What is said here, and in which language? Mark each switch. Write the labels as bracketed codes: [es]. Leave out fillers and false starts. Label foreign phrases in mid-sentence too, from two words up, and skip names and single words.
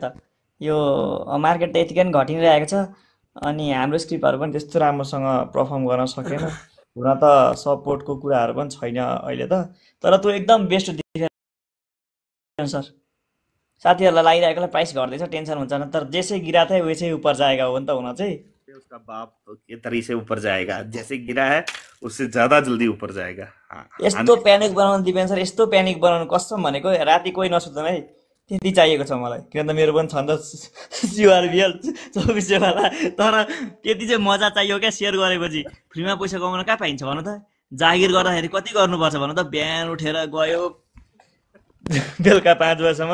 [ne] यो मार्केट त यतिकै पनि घटिरहेको छ। अनि हाम्रो स्क्रिप्टहरू पनि त्यस्तो राम्रोसँग पर्फर्म गर्न सकेन। हुन त सपोर्टको कुराहरू पनि छैन अहिले त, तर त्यो एकदम [en] best defense [ne] सर। साथीहरूलाई लागिरहेकोलाई प्राइस घट्दैछ, टेन्सन हुन्छ न। [hi] तर जैसे गिरा था वैसे ऊपर जाएगा [ne] हो नि त हुन चाहिँ। [hi] उसका बाप के तरीके से ऊपर जाएगा, जैसे गिरा है उससे ज्यादा जल्दी ऊपर जाएगा। [ne] यस्तो प्यानिक बनाउनु दिपेन सर, यस्तो प्यानिक बनाउनु कसम भनेको राति कोही नसुत्दैन है, त्यति चाहिएको छ मलाई। किन त मेरो पनि छ नि त CRBL 24 वाला। तर त्यति चाहिँ मजा चाहियो क्या। सेयर गरेपछि फ्रीमा पैसा कमाउन कहाँ पाइन्छ भन त। जागिर गर्दाखेरि कति गर्नुपर्छ भन त। बिहान उठेर गयो बेलुका 5 बजेसम्म।